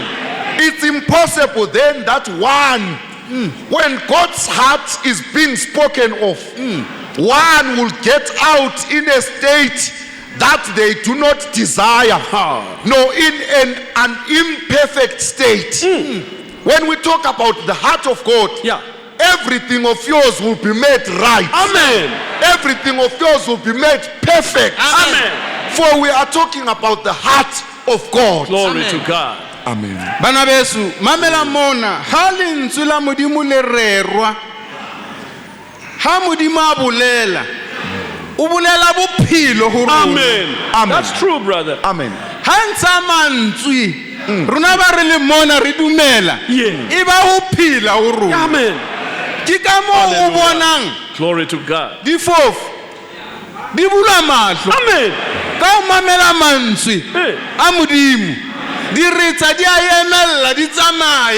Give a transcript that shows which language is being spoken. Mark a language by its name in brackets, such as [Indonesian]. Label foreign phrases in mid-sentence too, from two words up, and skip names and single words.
[English] It's impossible then that when God's heart is being spoken of, one will get out in a state that they do not desire, nor in an imperfect state. When we talk about the heart of God, everything of yours will be made right. Amen. Everything of yours will be made perfect. Amen. For we are talking about the heart of God. Glory to God. Amen. [Southern Sotho] Bana besu mamela mona ha lentswe la modimo le rerwa ha modimo a bolela o bolela bophelo ho rona. [English] Amen. Amen. That's true, brother. Amen. [Southern Sotho] ha ntsha mantswe rona ba re le mona re dumela [English] Yeah. [Southern Sotho] e ba ho phela ho rona. [English] Amen. [Southern Sotho] Ke ka mo o bonang [English] Glory to God. [Southern Sotho] di fofu di bula mahlo [English] Amen. [Southern Sotho] ka o mamela mantswe a modimo di retsa di a emella di tsamaye